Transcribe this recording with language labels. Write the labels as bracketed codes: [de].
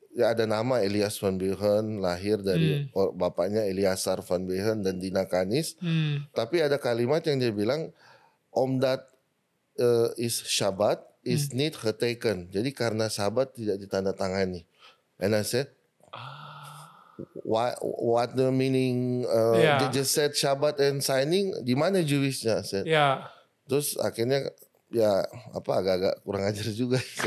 [id] Ya ada nama Elias van Beuhen, lahir dari bapaknya Eliasar van Beuhen dan Dina Kanis. Tapi ada kalimat yang dia bilang, [nl] omdat is Shabbat is niet geteken. [id] Jadi karena Sabat tidak ditandatangani. [en] And I said, what the meaning? They just said Shabbat and signing. [id] Di mana Jewishnya? Said. Terus akhirnya ya agak-agak kurang ajar juga.